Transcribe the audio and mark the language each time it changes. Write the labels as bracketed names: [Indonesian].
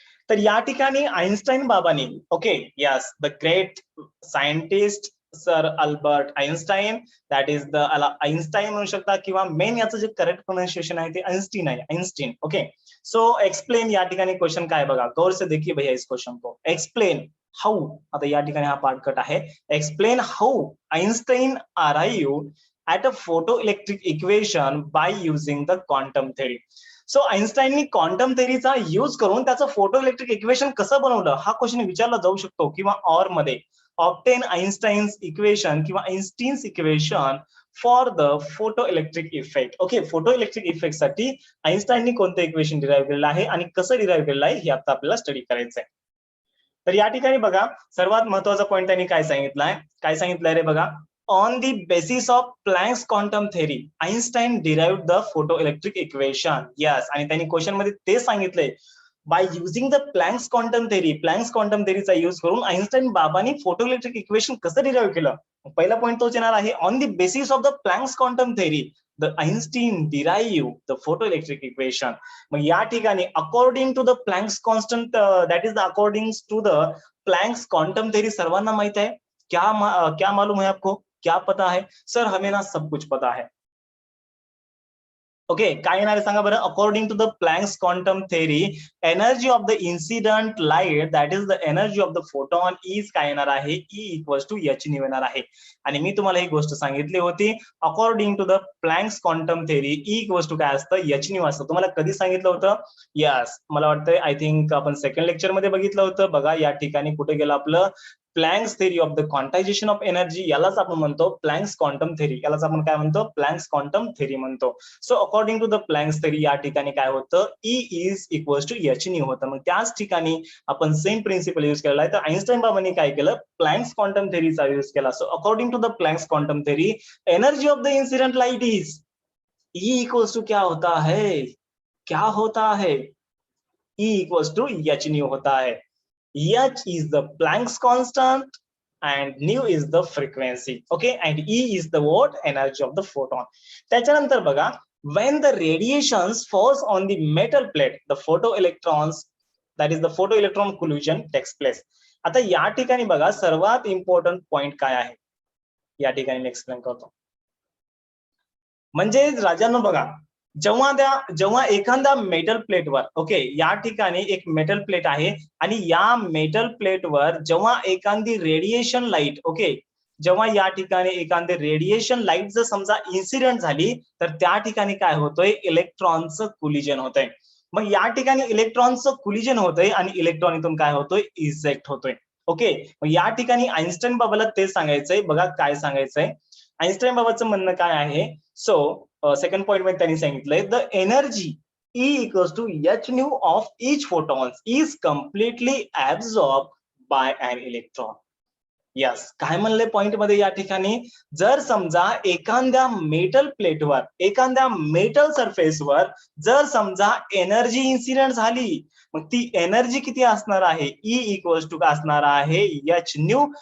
[Marathi] तर या ठिकाणी आईन्स्टाईन बाबांनी, okay, yes, the great scientist sir Albert Einstein, that is the Einstein म्हणू शकता, किंवा मेन याचं जे करेक्ट प्रोनाउन्सिएशन आहे ते आईन्स्टीन आहे, आईन्स्टीन. ओके, सो एक्सप्लेन, या ठिकाणी क्वेश्चन काय बघा, [Hindi] गौर से देखिए भैया इस क्वेश्चन को. [Marathi] एक्सप्लेन हाऊ, आता या ठिकाणी हा पार्ट कट आहे. [English] Explain how Einstein arrived at a photoelectric equation by using the quantum theory. [Marathi] So आईन्स्टाईननी quantum थेअरीचा use करून त्याचं फोटो इलेक्ट्रिक इक्वेशन कसं बनवलं हा क्वेश्चन विचारला जाऊ शकतो, किंवा ऑर मध्ये [English] Obtain Einstein's equation किंवा Einstein's equation for the photo electric effect. [Marathi] Okay, photo electric effect साठी आईन्स्टाईननी कोणतं इक्वेशन डिराईव्ह केलेलं आहे आणि कसं डिराईव्ह केलेलं आहे हे आता आपल्याला स्टडी करायचं आहे. तर या ठिकाणी बघा, सर्वात महत्वाचा पॉईंट त्यांनी काय सांगितलंय रे बघा. [English] On the basis of Planck's quantum theory, Einstein derived the photoelectric equation. [Marathi] Yes, आणि त्यांनी क्वेश्चन मध्ये ते सांगितलंय, [English] by using the Planck's quantum theory, [Marathi] Planck's quantum theory चा यूज करून आईन्स्टाईन बाबांनी फोटोइलेक्ट्रिक इक्वेशन कसं डिराईव्ह केलं. पहिला पॉईंट तोच येणार आहे. [English] On the basis of the Planck's quantum theory, the Einstein derived the photoelectric equation. मग या ठिकाणी according to the Planck's constant, that is the according to the Planck's quantum theory, [Marathi] सर्वांना माहित आहे. [Hindi] क्या मालूम है आपको, क्या पता है? सर हमें ना सब कुछ पता है. [English] okay, [Marathi] काय येणार आहे सांगा बरं. [English] According to the Planck's quantum theory, energy of the incident light, that is the energy of the photon, is काय येणार आहे, E equals to H nu येणार आहे. [Marathi] आणि मी तुम्हाला ही गोष्ट सांगितली होती, according to the Planck's quantum theory, E equals to काय असतं, एच न्यू असतं. तुम्हाला कधी सांगितलं होतं? यस, मला वाटतंय आय थिंक आपण सेकंड लेक्चर मध्ये बघितलं होतं. बघा या ठिकाणी कुठे गेलं आपलं Planck's theory of the quantization of energy, यालाच आपण म्हणतो प्लँक्स क्वांटम थेअरी, यालाच आपण काय म्हणतो, प्लँक्स क्वांटम थेअरी म्हणतो. So according to the Planck's theory या ठिकाणी काय होतं, E is equals to H new होतं. मग त्याच ठिकाणी आपण सेम प्रिन्सिपल यूज केलेला आहे. तर आईन्स्टाईन बाबांनी काय केलं, प्लँक्स क्वांटम थेअरीचा यूज केला. [English] so according to the Planck's quantum theory, energy of the incident light is E equals to [Hindi] क्या होता है, क्या होता है, [English] E equals to H nu होता है. H is the Planck's constant and nu is the frequency. Okay, and E is the what, energy of the photon. [Marathi] त्याच्यानंतर बघा, [English] when the radiations falls on the metal plate, the photoelectrons, that is the photoelectron collision takes place. [Marathi] आता या ठिकाणी बघा, सर्वात important point काय आहे या ठिकाणी मी एक्सप्लेन करतो. म्हणजे राजांनो बघा, जेव्हा एखाद्या मेटल प्लेटवर, ओके, या ठिकाणी एक मेटल प्लेट आहे आणि या मेटल प्लेटवर जेव्हा एखादी रेडिएशन लाईट, ओके, जेव्हा या ठिकाणी एखादी रेडिएशन लाईट जर समजा इन्सिडेंट झाली, तर त्या ठिकाणी काय होतंय, इलेक्ट्रॉनचं कोलिजन होतंय. मग या ठिकाणी इलेक्ट्रॉनचं कोलिजन होतंय आणि इलेक्ट्रॉन इथून काय होतोय, इजेक्ट होतोय. ओके, मग या ठिकाणी आईन्स्टाईन बाबाला ते सांगायचंय. बघा काय सांगायचंय आईन्स्टाईन बाबाचं म्हणणं काय आहे. सो सेकंड पॉइंट मध्ये त्यांनी सांगितलंय, [English] The energy E equals to h nu of each photon is completely absorbed by an electron. [Marathi] Yes, काय म्हणले पॉइंट मध्ये या ठिकाणी, जर समजा एखाद्या मेटल प्लेटवर, एखाद्या मेटल सरफेसवर जर समजा एनर्जी इन्सिडेंट झाली, मग ती एनर्जी किती असणार आहे, ई इक्वल्स टू असणार आहे एच न्यू.